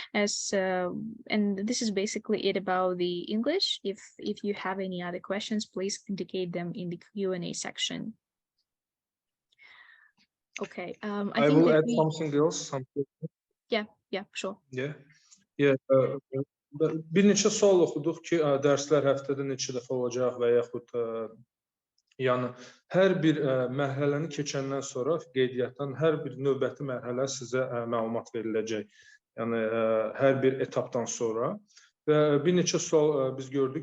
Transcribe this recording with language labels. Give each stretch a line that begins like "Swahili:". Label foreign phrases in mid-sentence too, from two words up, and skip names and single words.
English: And this is basically it about the English. If you have any other questions, please indicate them in the Q&A section. Okay. I will add something else. Yeah, sure. Yeah.
Azerbaijani: Bir neçə sual oxuduq ki, dərslər həftədə neçə dəfə olacaq və yaxud yəni hər bir mərhələni keçəndən sonra qeydiyyatdan hər bir növbəti mərhələ sizə məlumat veriləcək. Yəni hər bir etapdan sonra. Və bir neçə sual biz gördük.